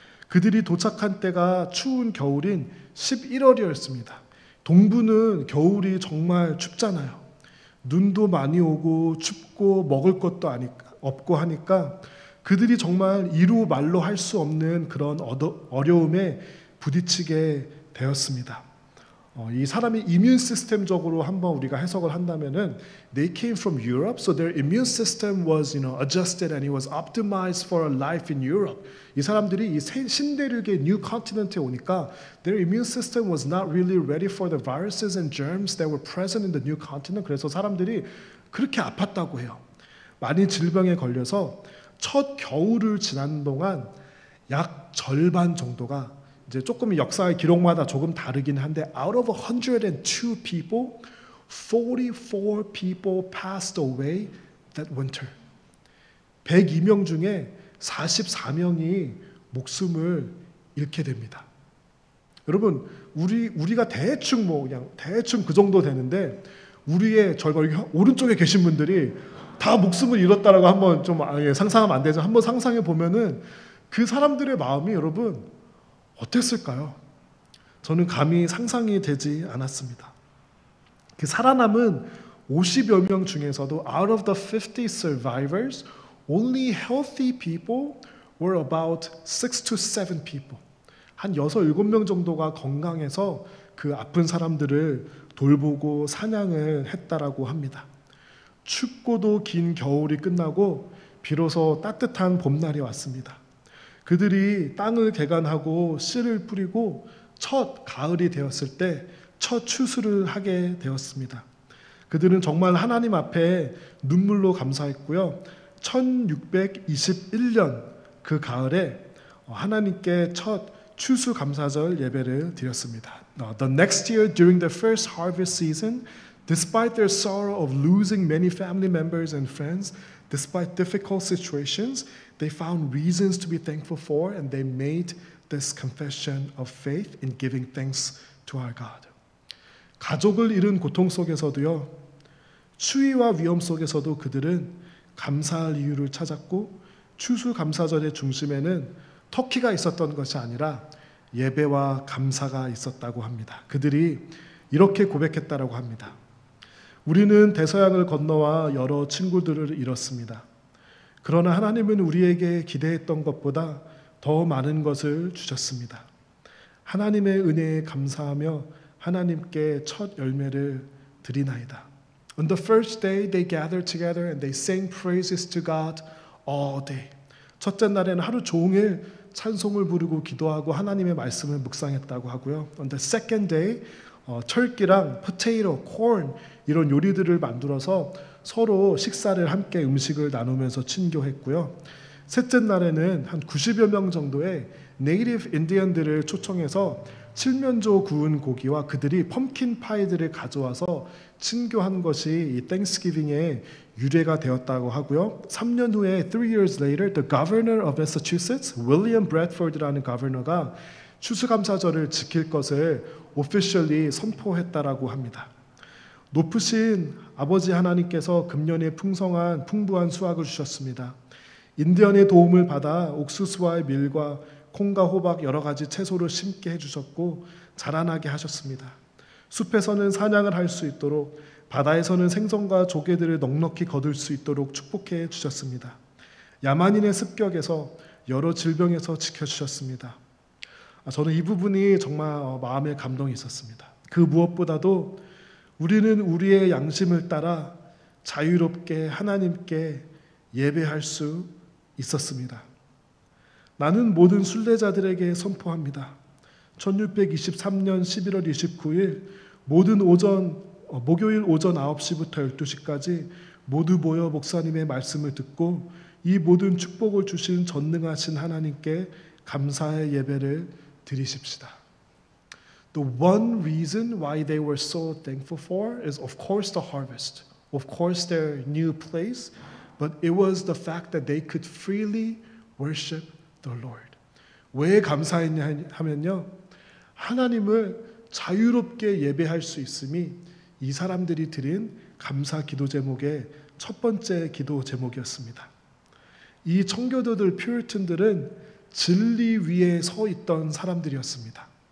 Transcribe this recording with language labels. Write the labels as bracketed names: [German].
[Korean] 그들이 도착한 때가 추운 겨울인 11월이었습니다. 동부는 겨울이 정말 춥잖아요. 눈도 많이 오고 춥고 먹을 것도 없고 하니까 그들이 정말 이루 말로 할 수 없는 그런 어려움에 부딪히게 되었습니다. 이 사람이 이뮨 시스템적으로 한번 우리가 해석을 한다면은 [English] they came from Europe, so their immune system was, adjusted and it was optimized for a life in Europe. [Korean] 이 사람들이 이 신대륙의 [English] new continent에 [Korean] 오니까 [English] their immune system was not really ready for the viruses and germs that were present in the new continent. [Korean] 그래서 사람들이 그렇게 아팠다고 해요. 많이 질병에 걸려서 첫 겨울을 지난 동안 약 절반 정도가 이제 조금 역사의 기록마다 조금 다르긴 한데 [English] out of 102 people, 44 people passed away that winter. [Korean] 102명 중에 44명이 목숨을 잃게 됩니다. 여러분, 우리가 대충 그냥 대충 그 정도 되는데 우리의 절반 오른쪽에 계신 분들이 다 목숨을 잃었다라고 한번 좀 상상하면 안 되죠. 한번 상상해 보면은 그 사람들의 마음이 여러분 어땠을까요? 저는 감히 상상이 되지 않았습니다. 그 살아남은 50여 명 중에서도 [English] out of the 50 survivors, only healthy people were about 6 to 7 people. [Korean] 한 6, 7명 정도가 건강해서 그 아픈 사람들을 돌보고 사냥을 했다라고 합니다. 춥고도 긴 겨울이 끝나고 비로소 따뜻한 봄날이 왔습니다. 그들이 땅을 개간하고 씨를 뿌리고 첫 가을이 되었을 때 첫 추수를 하게 되었습니다. 그들은 정말 하나님 앞에 눈물로 감사했고요. 1621년 그 가을에 하나님께 첫 추수 감사절 예배를 드렸습니다. [English] The next year during the first harvest season, despite their sorrow of losing many family members and friends, despite difficult situations, they found reasons to be thankful for, and they made this confession of faith in giving thanks to our God. [Korean] 가족을 잃은 고통 속에서도요, 추위와 위험 속에서도 그들은 감사할 이유를 찾았고 추수감사절의 중심에는 터키가 있었던 것이 아니라 예배와 감사가 있었다고 합니다. 그들이 이렇게 고백했다라고 합니다. 우리는 대서양을 건너와 여러 친구들을 잃었습니다. 그러나 하나님은 우리에게 기대했던 것보다 더 많은 것을 주셨습니다. 하나님의 은혜에 감사하며 하나님께 첫 열매를 드리나이다. [English] On the first day they gathered together and they sang praises to God all day. [Korean] 첫째 날에는 하루 종일 찬송을 부르고 기도하고 하나님의 말씀을 묵상했다고 하고요. [English] On the second day, [Korean] turkey랑 potato, corn 이런 요리들을 만들어서 서로 식사를 함께 음식을 나누면서 친교했고요. 셋째 날에는 한 90여 명 정도의 네이티브 인디언들을 초청해서 칠면조 구운 고기와 그들이 펌킨 파이들을 가져와서 친교한 것이 이 땡스기빙의 유래가 되었다고 하고요. 3년 후에 [English] 3 years later, the governor of Massachusetts, William Bradford라는 gov [Korean] 추수감사절을 지킬 것을 [English] officially [Korean] 선포했다라고 합니다. 높으신 아버지 하나님께서 금년에 풍부한 수확을 주셨습니다. 인디언의 도움을 받아 옥수수와 밀과 콩과 호박 여러 가지 채소를 심게 해주셨고 자라나게 하셨습니다. 숲에서는 사냥을 할 수 있도록 바다에서는 생선과 조개들을 넉넉히 거둘 수 있도록 축복해 주셨습니다. 야만인의 습격에서 여러 질병에서 지켜주셨습니다. 저는 이 부분이 정말 마음에 감동이 있었습니다. 그 무엇보다도 우리는 우리의 양심을 따라 자유롭게 하나님께 예배할 수 있었습니다. 나는 모든 순례자들에게 선포합니다. 1623년 11월 29일 목요일 오전 9시부터 12시까지 모두 모여 목사님의 말씀을 듣고 이 모든 축복을 주신 전능하신 하나님께 감사의 예배를 드리십시다. [English] The one reason why they were so thankful for is of course the harvest, of course their new place, but it was the fact that they could freely worship the Lord. [Korean] 왜 감사했냐 하면요, 하나님을 자유롭게 예배할 수 있음이 이 사람들이 드린 감사 기도 제목의 첫 번째 기도 제목이었습니다. 이 청교도들 퓨리탄들은 진리 위에 서 있던 사람들이었습니다.